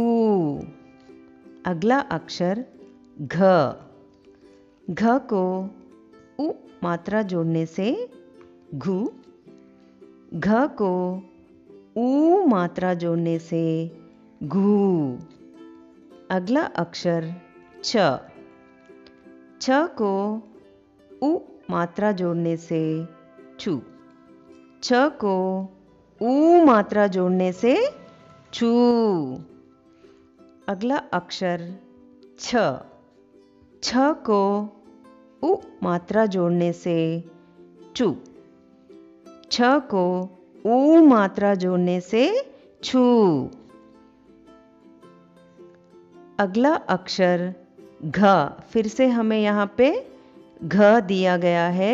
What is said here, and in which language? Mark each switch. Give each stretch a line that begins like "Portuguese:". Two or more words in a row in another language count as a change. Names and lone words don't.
Hindi: अगला अक्षर घ। घ को उ मात्रा जोड़ने से घू। घ को ऊ मात्रा जोड़ने से घू। अगला अक्षर छ। छ को उ मात्रा जोड़ने से छू। छ को ऊ मात्रा जोड़ने से छू। अगला अक्षर छ। छ को उ मात्रा जोड़ने से चू। छ को ऊ मात्रा जोड़ने से छू। अगला अक्षर घ। फिर से हमें यहाँ पे घ दिया गया है।